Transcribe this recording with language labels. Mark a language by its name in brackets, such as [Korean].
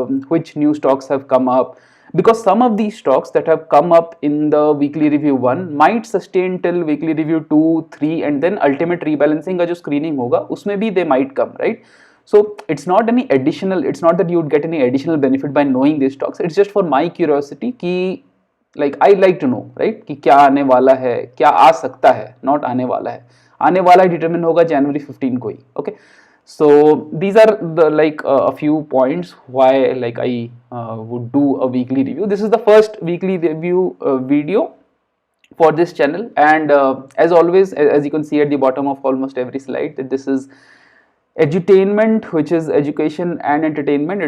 [English] Which new stocks have come up, because some of these stocks that have come up in the weekly review 1 might sustain till weekly review 2, 3 and then ultimate rebalancing [Hindi] का जो screening होगा उसमें भी [English] they might come, right? So it's not any additional, it's not that you would get any additional benefit by knowing these stocks. It's just for my curiosity कि like I like to know, right, [Hindi] कि क्या आने वाला है, क्या आ सकता है, [English] not [Hindi] आने वाला है. आने वाला डिटरमिन होगा जनवरी 15 को ही. [English] Okay, so these are the like a few points why like I would do a weekly review. This is the first weekly review video for this channel, and as always, as you can see at the bottom of almost every slide, that this is edutainment, which is education and entertainment.